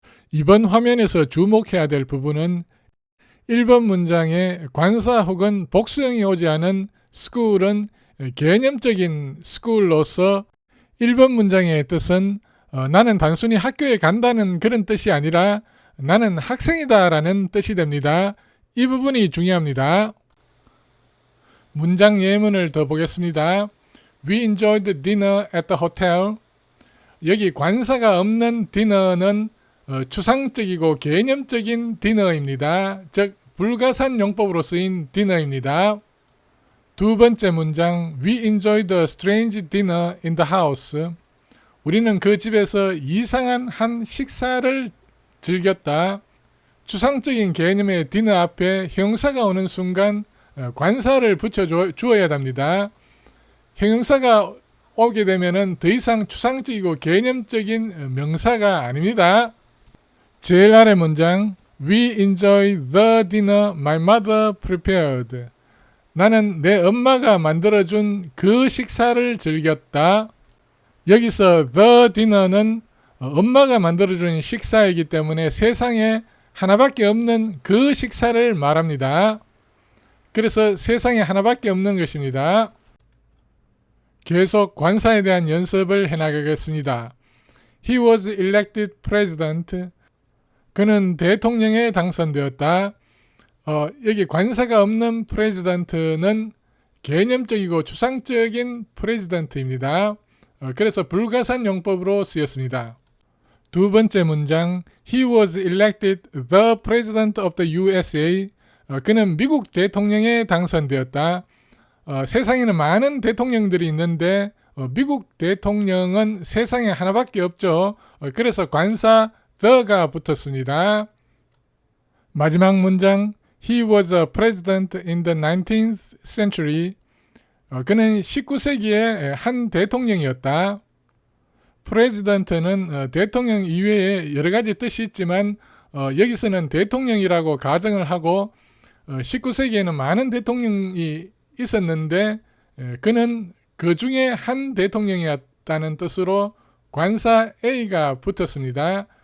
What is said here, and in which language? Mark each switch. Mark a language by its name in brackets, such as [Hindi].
[Korean] 이번 화면에서 주목해야 될 부분은 1번 문장에 관사 혹은 복수형이 오지 않은 school은 개념적인 school로서 1번 문장의 뜻은 나는 단순히 학교에 간다는 그런 뜻이 아니라 나는 학생이다 라는 뜻이 됩니다. 이 부분이 중요합니다. 문장 예문을 더 보겠습니다. [English] We enjoyed dinner at the hotel. [Korean] 여기 관사가 없는 디너는 추상적이고 개념적인 디너입니다. 즉 불가산 용법으로 쓰인 디너입니다. 두 번째 문장 [English] We enjoyed a strange dinner in the house. [Korean] 우리는 그 집에서 이상한 한 식사를 즐겼다. 추상적인 개념의 디너 앞에 형용사가 오는 순간 관사를 붙여주어야 합니다. 형용사가 오게 되면 더 이상 추상적이고 개념적인 명사가 아닙니다. 제일 아래 문장 [English] We enjoyed the dinner my mother prepared. [Korean] 나는 내 엄마가 만들어준 그 식사를 즐겼다. 여기서 the dinner는 엄마가 만들어준 식사이기 때문에 세상에 하나밖에 없는 그 식사를 말합니다. 그래서 세상에 하나밖에 없는 것입니다. 계속 관사에 대한 연습을 해나가겠습니다. [English] He was elected president. [Korean] 그는 대통령에 당선되었다. 여기 관사가 없는 president는 개념적이고 추상적인 president입니다. 그래서 불가산 용법으로 쓰였습니다. 두 번째 문장 [English] He was elected the president of the USA. [Korean] 그는 미국 대통령에 당선되었다. 세상에는 많은 대통령들이 있는데 미국 대통령은 세상에 하나밖에 없죠. 그래서 관사 the가 붙었습니다. 마지막 문장 [English] He was a president in the 19th century. [Korean] 그는 19세기의 한 대통령이었다. president는 대통령 이외에 여러 가지 뜻이 있지만 여기서는 대통령이라고 가정을 하고 19세기에는 많은 대통령이 있었는데 그는 그 중에 한 대통령이었다는 뜻으로 관사 A가 붙었습니다.